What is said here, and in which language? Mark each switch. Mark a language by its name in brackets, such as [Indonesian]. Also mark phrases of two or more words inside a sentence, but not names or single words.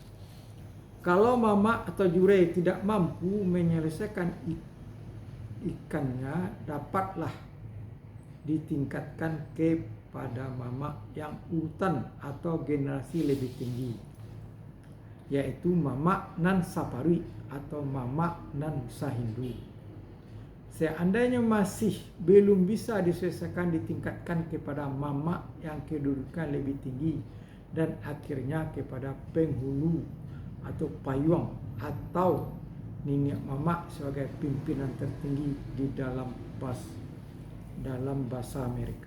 [Indonesian] Kalau mamak atau jure tidak mampu menyelesaikan ikannya, dapatlah ditingkatkan kepada mamak yang urutan atau generasi lebih tinggi, yaitu [Minangkabau] mamak nan sapari [Indonesian] atau [Minangkabau] mamak nan sahindu. [Indonesian] Seandainya masih belum bisa diselesaikan, ditingkatkan kepada mamak yang kedudukan lebih tinggi dan akhirnya kepada penghulu atau payung atau Nimak Mamak sebagai pimpinan tertinggi di dalam bahasa Amerika.